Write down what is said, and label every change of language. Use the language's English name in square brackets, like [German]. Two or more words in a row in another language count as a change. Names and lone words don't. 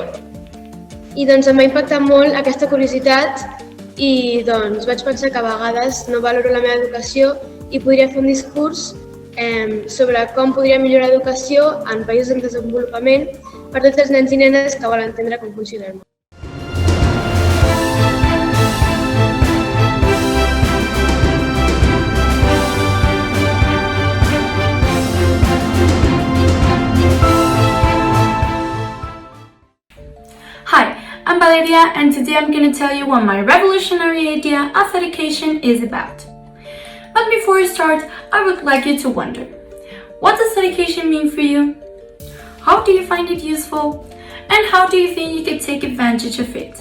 [Catalan] I doncs em va impactar molt aquesta curiositat i doncs vaig pensar que a vegades no valoro la meva educació i podria fer un discurs sobre com podria millorar l'educació en països en desenvolupament per tots els nens i nenes que volen entendre com funciona el món. [English] Hi, I'm Valeria and today I'm going to tell you what my revolutionary idea of education is about. But before we start, I would like you to wonder, what does education mean for you? How do you find it useful? And how do you think you can take advantage of it?